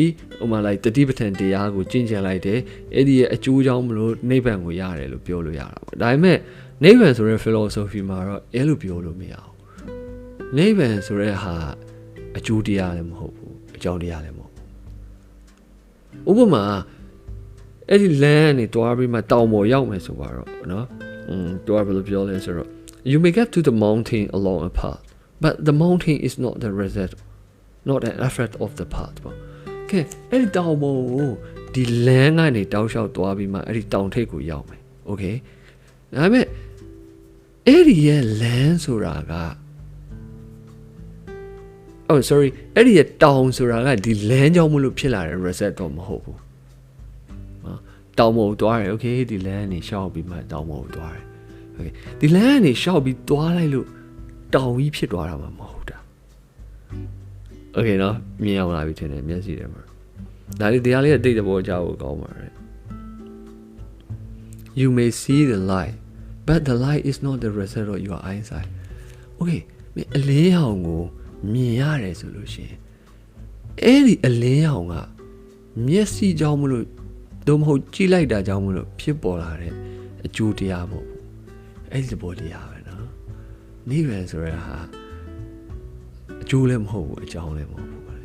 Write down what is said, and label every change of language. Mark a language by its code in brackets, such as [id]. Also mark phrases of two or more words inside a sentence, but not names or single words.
[my] ဟိုမှာlike တတိပဋ္ဌာန်တရားကိုကျင့်ကြံလိုက်တယ်အဲ့ဒီရဲ့အကျိုးကြောင့်မလို့နိဗ္ဗာန်ကိုရတယ်လို့ပြောလို့ရတာပေါ့ဒါပေမဲ့နိဗ္ဗာန်ဆိုတဲ့ philosophy မှာတော့ အဲ့လိုပြောလို့မရဘူးနိဗ္ဗာန်ဆိုတဲ့ဟာအကျိုးတရားလည်းမဟုတ်ဘူးအကြောင်းတရားလည်းမဟုတ်ဘူး ဥပမာအဲ့ဒီလမ်းကနေတွားပြီးမှတောင်ပေါ်ရောက်မယ်ဆိုပါတော့နော်တွားဘယ်လိုပြောလဲဆိုတော့ [en] you may get to the mountain along a path but the mountain is not the result not an effect of the path [my] ပေါ့ကဲအဲ့ဒီတောင်ပေါ်ကိုဒီလမ်းကနေတောက်လျှောက်တွားပြီးမှအဲ့ဒီတောင်ထိပ်ကိုရောက်မယ် okay ဒါပေမဲ့အဲ့ဒီရဲ့လမ်းဆိုတာက [en] Oh sorry [my] အဲ့ဒီတောင်ဆိုတာကဒီလမ်းကြောင့်မလို့ဖြစ်လာတဲ့ reset တော့မဟုတ်ဘူးတောင်ပေါ်သွားတယ် okay ဒီလမ်းကနေရှောက်ပြီးမှတောင်ပေါ်သွားတယ် okay ဒီလမ်းကနေရှောက်ပြီးသွားလိုက်လို့တောင်ကြီးဖြစ်သွားတာမှမဟုတ်တာ okay နော်မြင်အောင်လာပြီထင်တယ်မျက်စိထဲမှာဒါလေးတရားလေးအတိတ်တဘောကြောက်ကိုကောင်းပါတယ် [en] you may see the light, but the light is not the result of your eyesight. [my] Okay, အလင်းရောင်ကိုမြင်ရတယ်ဆိုလို့ရှိရင်အဲ့ဒီအလင်းရောင်ကမျက်စိကြောင့်မလို့တော့မဟုတ်ကြည့်လိုက်တာကြောင့်မလို့ဖြစ်ပေါ်လာတဲ့အကျိုးတရားပေါ့အဲ့ဒီသဘောတရားပဲနော်နိဗ္ဗာန်ဆိုရဟာအကျိုးလည်းမဟုတ်ဘူးအကြောင်းလည်းမဟုတ်ဘူး